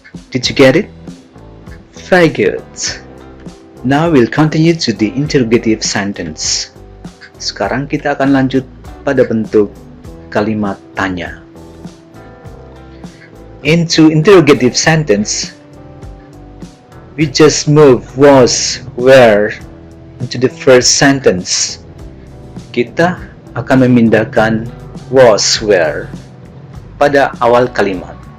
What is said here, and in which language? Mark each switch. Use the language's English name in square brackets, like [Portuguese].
[English] Did you get it? Very good. Now we'll continue to the interrogative sentence. [Indonesian] Sekarang kita akan lanjut pada bentuk kalimat tanya. [English] Into interrogative sentence, we just move was, where into the first sentence. [Indonesian] Kita akan memindahkan was, where pada awal kalimat.